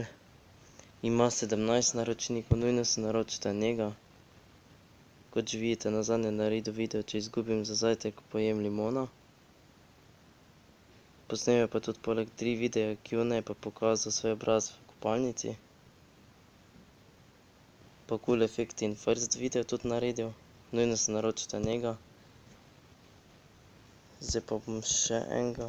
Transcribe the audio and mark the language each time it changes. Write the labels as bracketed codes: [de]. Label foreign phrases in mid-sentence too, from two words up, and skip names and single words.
[sl] Ima 17 naročnikov, nujno se naročite na njega. Kot že vidite, nazadnje je naredil video, če izgubim za zajtrk, pojem limono. Posnel je pa tudi poleg 3 videa Q&A pa pokazal svoj obraz v kopalnici. Pa [en] cool effect [sl] in [en] first video [sl] tudi naredil. Nujno se naročite na njega. Zdaj pa bom še enega.